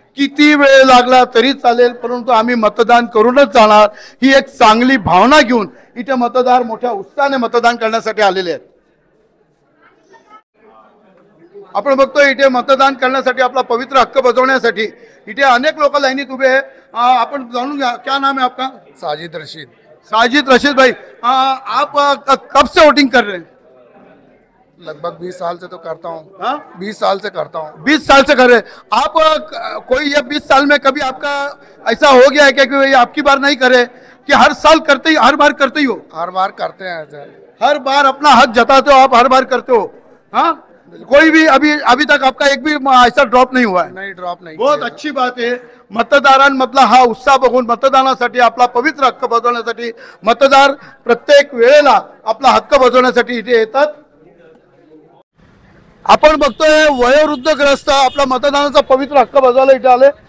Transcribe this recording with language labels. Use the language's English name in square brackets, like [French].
[Marathi] किती वेळ लागला तरी चालेल, परंतु आम्ही मतदान करूनच जाणार ही एक चांगली भावना घेऊन इथे मतदार मोठ्या उत्साहाने मतदान करण्यासाठी आलेले आहेत. आपण बघतोय इथे मतदान करण्यासाठी आपला पवित्र हक्क बजावण्यासाठी इथे अनेक लोक लाईनीत उभे आहे. आपण जाणून घ्या, [Hindi] क्या नाम है आपका? साजिद रशीद. साजिद रशीद भाई, आप कब से वोटिंग कर रहे हैं? लगभग 20 साल से तो करता हूँ. 20 साल से करता हूँ. 20 साल से कर रहे हैं आप. कोई ये 20 साल में कभी आपका ऐसा हो गया है कि ये आपकी बार नहीं करे कि हर साल करते ही, हर बार करते ही हो? हर बार करते हैं सर. हर बार अपना हक जताते हो आप, हर बार करते हो? हाँ, कोई भी अभी तक आपका एक भी ऐसा ड्रॉप नहीं हुआ है? नहीं, ड्रॉप नहीं. बहुत अच्छी बात आहे. [Marathi] मतदारांमधला हा उत्साह बघून मतदानासाठी, आपला पवित्र हक्क बजावण्यासाठी मतदार प्रत्येक वेळेला आपला हक्क बजावण्यासाठी इथे येतात. आपण बघतोय वयोवृद्ध ग्रस्त आपला मतदानाचा पवित्र हक्क बजावला इथे आले.